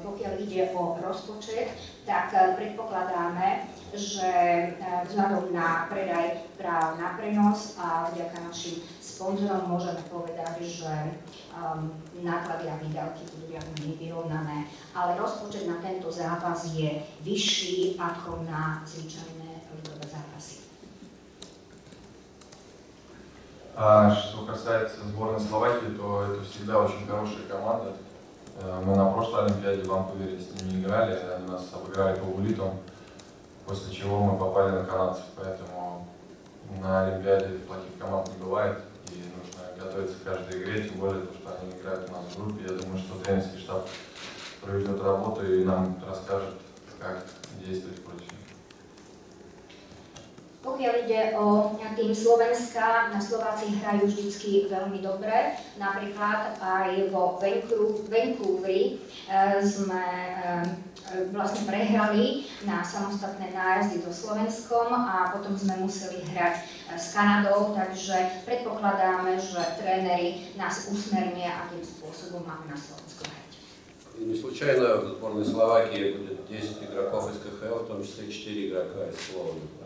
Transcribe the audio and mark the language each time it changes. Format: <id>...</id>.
<sk>Pokiaľ ide o rozpočet, tak predpokladáme, že vzhľadom na predaj práv na prenos a vďaka našim sponzorom môžeme povedať, že náklady a výdavky budú viac menej vyrovnané, ale rozpočet na tento zápas je vyšší ako na zvyčajné ligové zápasy.</sk> <ru>А что касается сборной Словакии, то это всегда очень хорошая команда. Мы на прошлой Олимпиаде в Ванкувере с ними играли, они нас обыграли по улитам, после чего мы попали на канадцев, поэтому на Олимпиаде плохих команд не бывает. И нужно готовиться к каждой игре, тем более, что они играют у нас в группе. Я думаю, что тренерский штаб проведет работу и нам расскажет, как действовать против них.</ru> <sk>Pokiaľ ide o tým Slovenska, Slováci hrajú vždycky veľmi dobre. Napríklad aj vo Vancouveri sme vlastne prehrali na samostatné nájazdy so Slovenskom a potom sme museli hrať s Kanadou, takže predpokladáme, že tréneri nás usmernia, akým spôsobom máme na Slovensku hrať.</sk> <ru>Не случайно в сборной Словакии будет 10 игроков из КХЛ, в том числе 4 игрока из Слована.</ru>